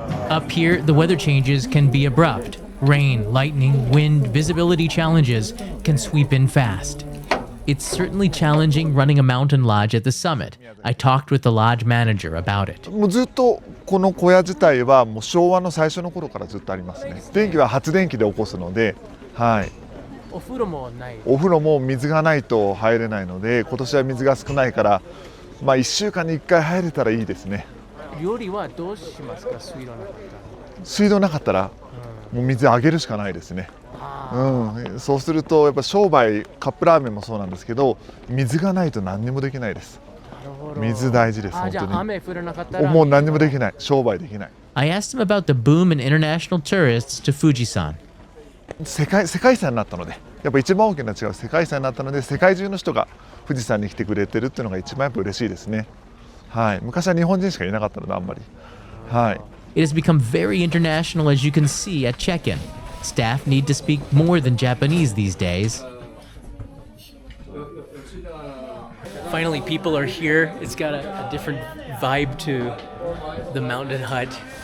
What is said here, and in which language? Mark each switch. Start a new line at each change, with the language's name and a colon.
English: Up here, the weather changes can be abrupt. Rain, lightning, wind, visibility challenges can sweep in fast. It's certainly challenging running a mountain lodge at the summit. I talked with the lodge manager about it.
Japanese: もうずっとこの小屋自体はもう昭和の最初の頃からずっとありますね。電気は発電機で起こすので、はい。お風呂もない。お風呂も水がないと入れないので、今年は水が少ないから、まあ1週間に1回入れたらいいですね。料理はどうしますか、水道なかったら。水道なかったら、もう水あげるしかないですね。そうするとやっぱ商売カップラーメンもそうなんですけど、水がないと何にもできないです。水大事です本当に。じゃあ雨降らなかったらもう何にもできない、商売できない。
English: I asked him about the boom in international tourists to Fujisan.
Japanese: 世界遺産になったので、やっぱ一番大きな違いは世界遺産になったので、世界中の人が富士山に来てくれてるっていうのが一番やっぱ嬉しいですね。はい、昔は日本人しかいなかったのであんまり。はい。
English: It has become very international as you can see at check-in. Staff need to speak more than Japanese these days. Finally, people are here. It's got a different vibe to the mountain hut.